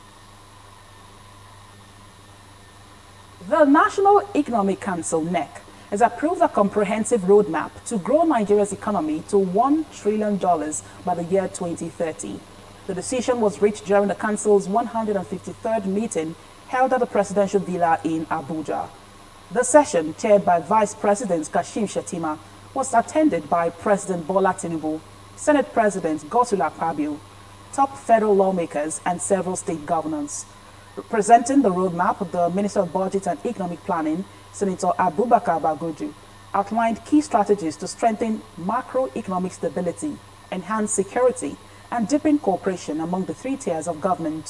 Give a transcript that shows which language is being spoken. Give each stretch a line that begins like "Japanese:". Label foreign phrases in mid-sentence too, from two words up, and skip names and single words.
English: The National Economic Council, NEC, has approved a comprehensive roadmap to grow Nigeria's economy to $1 trillion by the year 2030. The decision was reached during the Council's 153rd meeting held at the Presidential Villa in Abuja. The session, chaired by Vice President Kashim Shettima, was attended by President Bola Tinubu, Senate President Godswill Akpabio, top federal lawmakers, and several state governors. Presenting the roadmap, the Minister of Budget and Economic Planning, Senator Abubakar Bagudu, outlined key strategies to strengthen macroeconomic stability, enhance security, and deepen cooperation among the three tiers of government.